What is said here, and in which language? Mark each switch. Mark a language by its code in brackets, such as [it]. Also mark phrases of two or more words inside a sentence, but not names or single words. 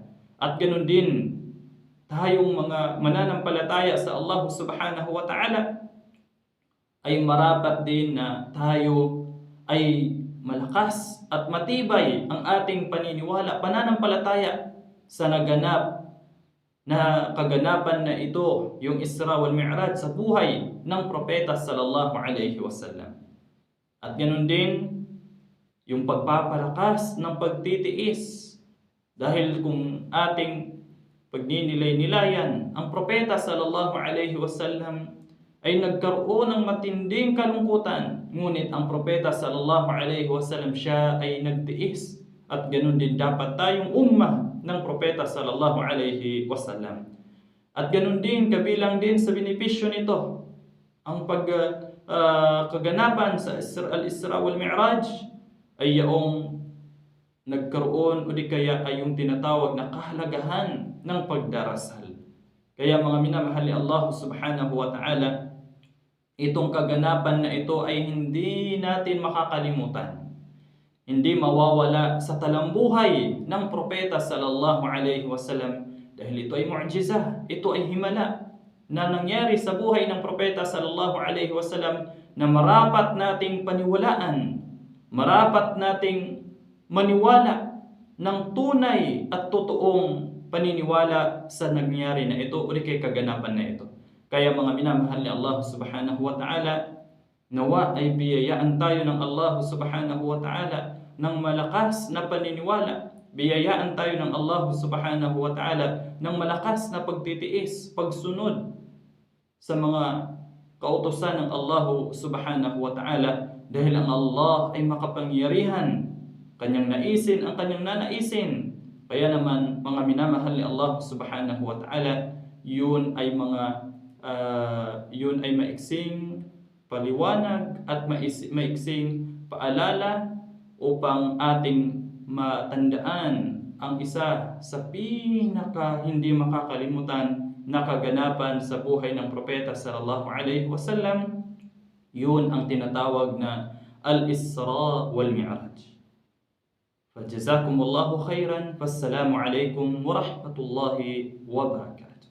[tl] At ganun din tayong mga mananampalataya sa [ar] الله سبحانه وتعالى, [tl] ay marapat din na tayo ay malakas at matibay ang ating paniniwala, pananampalataya sa naganap na kaganapan na ito, yung Isra wal Mi'raj, sa buhay ng propeta [ar] صلى الله عليه وسلم. [tl] At ganun din yung pagpapalakas ng pagtitiis. Dahil kung ating pagninilay-nilayan, ang propeta [ar] صلى الله عليه وسلم [tl] ay nagkaroon ng matinding kalungkutan. Ngunit ang propeta [ar] صلى الله عليه وسلم [tl] siya ay nagtiis. At ganun din dapat tayong ummah ng propeta [ar] صلى الله عليه وسلم. [tl] At ganun din, kabilang din sa benepisyo nito, ang kaganapan sa al-Isra wal Mi'raj ay yaong nagkaroon o di kaya ay yung tinatawag na kahalagahan ng pagdarasal. Kaya mga minamahal ni [ar] الله سبحانه وتعالى, [tl] itong kaganapan na ito ay hindi natin makakalimutan. Hindi mawawala sa talambuhay ng propeta [ar] صلى الله عليه وسلم [tl] dahil ito ay mu'jizah, ito ay himala na nangyari sa buhay ng propeta [ar] صلى الله عليه وسلم [tl] na marapat nating paniwalaan, marapat nating maniwala ng tunay at totoong paniniwala sa nangyari na ito o kay kaganapan na ito. Kaya mga minamahal ni [ar] الله سبحانه وتعالى, [tl] nawa ay biyayaan tayo ng [ar] الله سبحانه وتعالى [tl] ng malakas na paniniwala. Biyayaan tayo ng [ar] الله سبحانه وتعالى [tl] ng malakas na pagtitiis, pagsunod sa mga kautusan ng [ar] الله سبحانه وتعالى [tl] dahil ang Allah ay makapangyarihan, kanyang naisin ang kanyang nanaisin. Kaya naman mga minamahal ni [ar] الله سبحانه وتعالى, [tl] yun ay maiksing paliwanag at maiksing paalala upang ating matandaan ang isa sa pinaka hindi makakalimutan na kaganapan sa buhay ng propeta [ar] صلى الله عليه وسلم. [tl] Yun ang tinatawag na al-Isra wal Mi'raj. [ar] فجزاكم الله خيرا فالسلام عليكم ورحمة الله وبركاته.